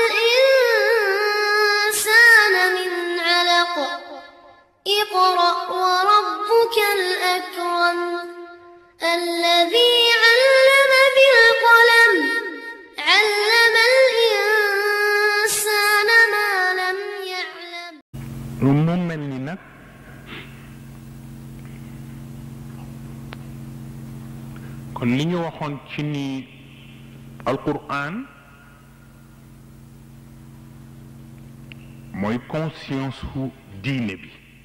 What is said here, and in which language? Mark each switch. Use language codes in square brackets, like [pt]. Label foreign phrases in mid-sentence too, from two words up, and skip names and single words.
[ar] الإنسان من علق اقرأ وربك الأكرم الذي علم بالقلم علم الإنسان ما لم يعلم [wo] mu mel ni nag kon li ñu waxoon ci ni alquran mooy conscience hu diine bi